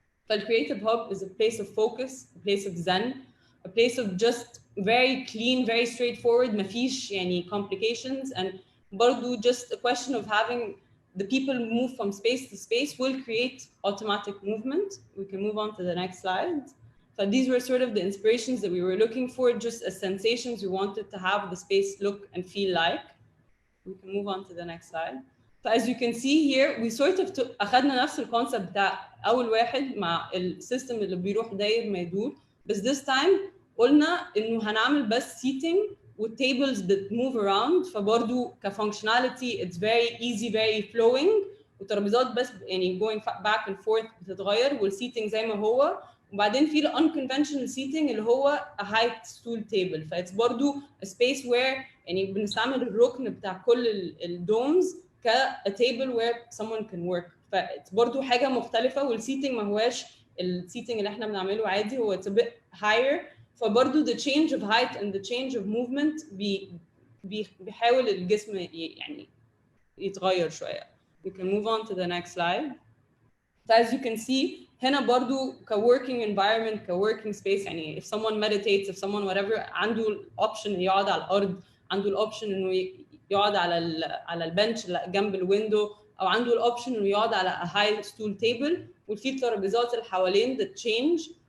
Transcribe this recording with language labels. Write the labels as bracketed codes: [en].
[en] The creative hub is a place of focus, a place of zen, a place of just very clean, very straightforward, مفيش يعني complications, and برضو just a question of having the people move from space to space will create automatic movement. We can move on to the next slide. So these were sort of the inspirations that we were looking for, just as sensations we wanted to have the space look and feel like. We can move on to the next slide. [ar] So as you can see here, we sort of أخذنا نفس الكونسبت بتاع أول واحد مع السيستم اللي بيروح داير ما يدور، بس [en] this time [ar] قلنا إنه هنعمل بس seating والtables [en] that move around، [ar] فبرضو كfunctionality [en] it's very easy, very flowing، [ar] والترابيزات بس يعني [en] going back and forth [ar] بتتغير، والseating زي ما هو، وبعدين في unconventional seating اللي هو [en] a height stool table، [ar] فإتس برضو a space where يعني بنستعمل الركن بتاع كل الدومز ك a table where someone can work، فإتس برضو حاجة مختلفة، والseating ما هواش الseating اللي احنا بنعمله عادي، هو [en] it's a bit higher، [ar] فبرضو [en] the change of height and the change of movement [ar] بيحاول الجسم يعني يتغير شوية. [en] We can move on to the next slide. So as you can see هنا برضو working environment working space، يعني if someone meditates, if someone whatever عنده option يقعد على الأرض، عنده option إنه [ar] يقعد على البنش جنب الويندو، [en] أو عنده option إنه يقعد على a high stool table، [ar] وفي الترابيزات اللي حوالين [en] that change.